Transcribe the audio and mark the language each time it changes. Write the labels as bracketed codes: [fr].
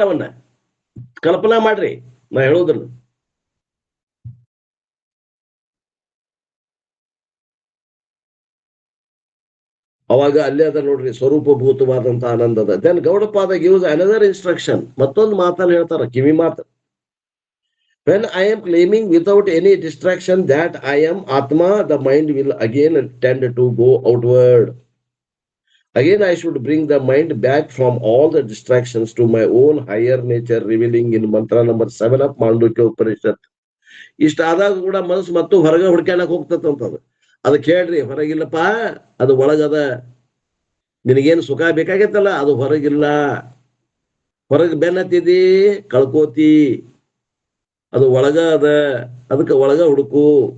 [kn] ಅವನ್ನ ಕಲ್ಪನಾ ಮಾಡ್ರಿ. ನಾ ಹೇಳೋದನ್ನ ಅವಾಗ ಅಲ್ಲೇ ಅದ ನೋಡ್ರಿ ಸ್ವರೂಪಭೂತವಾದಂತ ಆನಂದದ. [en] Then Gaudapada gives another instruction. [kn] ಮತ್ತೊಂದು ಮಾತನ್ನ ಹೇಳ್ತಾರ, ಕಿವಿ ಮಾತು. [en] When I am claiming without any distraction that I am Atma, the mind will again tend to go outward. Again, I should bring the mind back from all the distractions to my own higher nature, revealing in mantra number 7 of Mandukya Upanishad. [kn] ಇಷ್ಟ ಆದಾಗ ಕೂಡ ಮನಸ್ಸು ಮತ್ತು ಹೊರಗೆ ಹುಡ್ಕ್ಯಾಡಕ್ ಹೋಗ್ತದಂತದ. ಅದು ಕೇಳ್ರಿ, ಹೊರಗಿಲ್ಲಪ್ಪ, ಅದು ಒಳಗದ. ನಿನಗೇನು ಸುಖ ಬೇಕಾಗೈತಲ್ಲ ಅದು ಹೊರಗಿಲ್ಲ. ಹೊರಗೆ ಬೆನ್ನತ್ತಿದಿ ಕಳ್ಕೋತಿ, ಅದು ಒಳಗ ಅದ. ಅದಕ್ಕೆ ಒಳಗ ಹುಡುಕು.